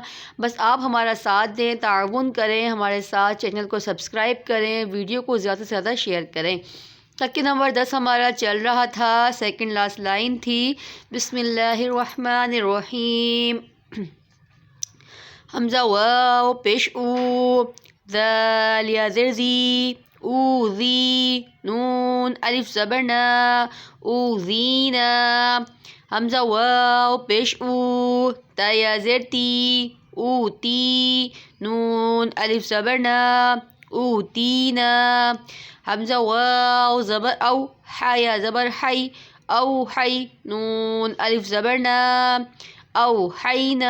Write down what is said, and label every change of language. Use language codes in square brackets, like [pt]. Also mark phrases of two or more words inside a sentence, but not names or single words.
[ur] بس آپ ہمارا ساتھ دیں، تعاون کریں ہمارے ساتھ، چینل کو سبسکرائب کریں، ویڈیو کو زیادہ سے زیادہ شیئر کریں۔ تک نمبر 10 ہمارا چل رہا تھا، [en] second last line [ur] تھی، [ar] بسم اللہ الرحمن الرحیم۔ [ur] حمزہ واو پیش او، ذال یا زر زی، او زی، نون الف زبر نا، او زینا۔ حمزہ واو پیش او، تا یا زر تی، او تی، نون الف زبر نا، او تینا۔ حمزہ واو زبر او، حا یا زبر حی، او حی، نون الف زبر نا، او حینا۔